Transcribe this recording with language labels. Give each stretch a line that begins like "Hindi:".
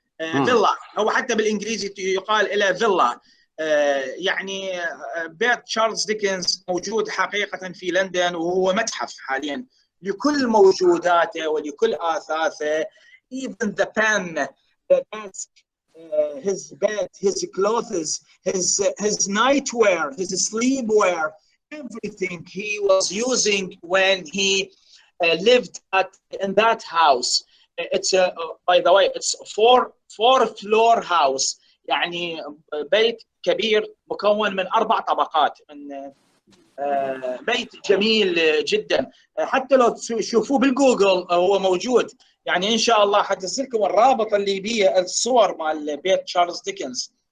Arabic: فيلا هو حتى بالانجليزي يقال الى فيلا. يعني بيت تشارلز ديكنز موجود حقيقه في لندن، وهو متحف حاليا لكل موجوداته ولكل اثاثه.
English: Even the pen, the desk, his bed, his clothes, his nightwear, his sleepwear, everything he was using when he lived in that house. It's by the way, it's four floor house.
Arabic: يعني بيت كبير مكون من 4 طبقات، من بيت جميل جدا. حتى لو تشوفوه بالجوجل هو موجود. يعني ان شاء الله حتنزل لكم الرابط اللي بيه الصور مال بيت تشارلز ديكنز.